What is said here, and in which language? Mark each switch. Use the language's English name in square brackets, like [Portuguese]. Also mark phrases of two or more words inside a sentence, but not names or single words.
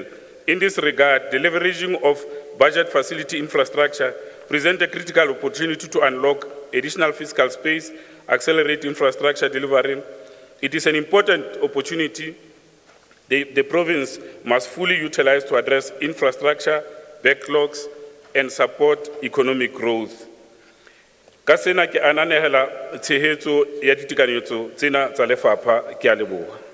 [English] In this regard, the leveraging of budget facility infrastructure presents a critical opportunity to unlock additional fiscal space, accelerate infrastructure delivery. It is an important opportunity the province must fully utilize to address infrastructure, backlogs, and support economic growth. [Southern Sotho] Ka sena ke ananela tshehetso ya ditekanyetso tsena tsa lefapha ke a leboha.